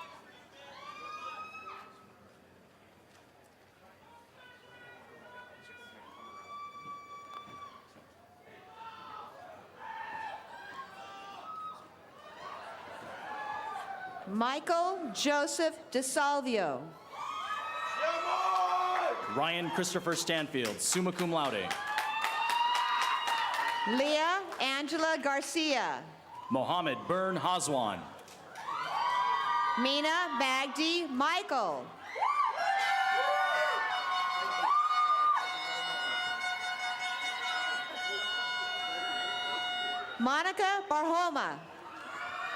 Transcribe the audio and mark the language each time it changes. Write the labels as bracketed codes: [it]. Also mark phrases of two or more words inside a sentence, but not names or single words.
[en] Michael Joseph DeSalvio. Ryan Christopher Stanfield, [la] summa cum laude. [en] Leah Angela Garcia. Mohammed Byrne Haswan. Mina Magdi Michael. Monica Barhoma.